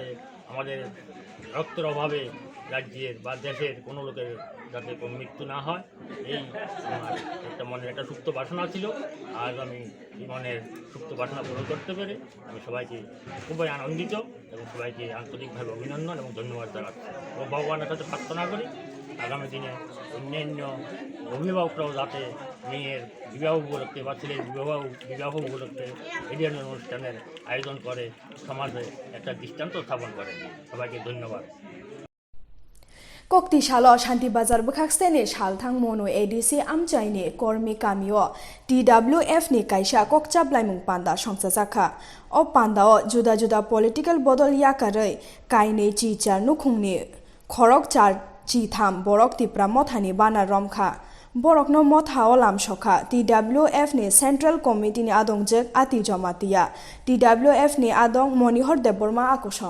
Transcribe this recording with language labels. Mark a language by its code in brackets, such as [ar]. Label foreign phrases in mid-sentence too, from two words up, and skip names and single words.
[bn] আমাদের রক্তের অভাবে রাজ্যের বা দেশের কোনো লোকের যাতে কোনো মৃত্যু না হয় এই আমার একটা মনের একটা সুপ্ত বাসনা ছিল আজ আমি এই মনের সুপ্ত বাসনা পূরণ করতে পেরে আমি সবাইকে খুবই আনন্দিত এবং সবাইকে আন্তরিকভাবে অভিনন্দন এবং ধন্যবাদ জানাচ্ছি এবং ভগবানের কাছে প্রার্থনা করি আগামী দিনে অন্যান্য অভিভাবকরাও যাতে মেয়ের বিবাহ উপলক্ষে বা ছেলের বিবাহ উপলক্ষে এই ধরনের অনুষ্ঠানের আয়োজন করে সমাজে একটা দৃষ্টান্ত স্থাপন করে। সবাইকে ধন্যবাদ। [trp] Kokti shalo shanti bazar bukhakstene shalthang mono ADC amchaine kormi kamio TWF ni kaisha kokchap laimung panda songsa zakha o panda o juda juda political bodol yakarei kaine chi char nukhungni khorok char chi tham borok tipra mothani bana romkha borok no motha olam shokha TWF ni [en] central committee [trp] ni adongjek ati jamatia TWF ni adong monihor Debbarma akosong